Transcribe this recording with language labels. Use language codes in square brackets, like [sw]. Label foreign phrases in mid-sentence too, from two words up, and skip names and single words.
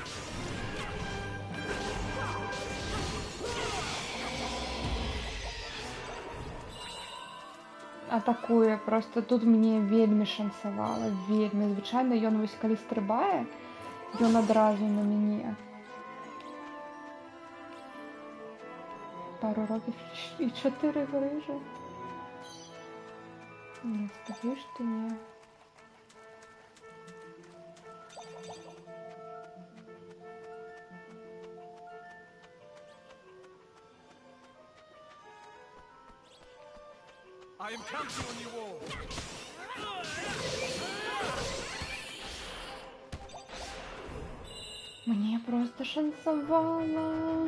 [be] Атакуе, просто тут мне вельмі шанцавала, вельмі. Звычайна ён вось калі стрыбае, ён адразу на мяне. [uk] Пару років і 4 грижі. Ні, сподіваюсь, що ні. [en] I am counting on you all. [be] Мне просто шанцавала.